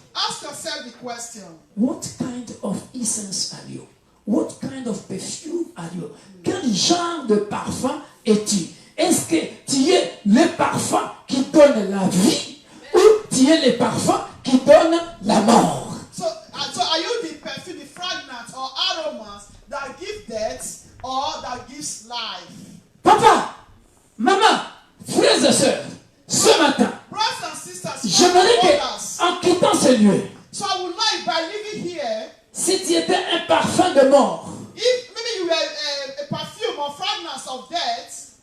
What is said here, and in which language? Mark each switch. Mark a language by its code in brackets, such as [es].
[en] Ask yourself the question. What kind of essence are you? What kind of perfume are you? [fr] Quel genre de parfum es-tu? Est-ce que tu es le parfum qui donne la vie ou tu es le parfum qui donne la mort? [en] So are you the perfume, the fragrance or aromas that give death or that gives life? [fr] Papa, maman, frères et sœurs, ce matin, [en] Brothers and sisters, [fr] j'aimerais [en] others. [fr] qu'en quittant ce lieu, [en] So I would like by living here, [fr] si tu étais un parfum de mort, [en] if maybe you were a perfume or fragrance of death,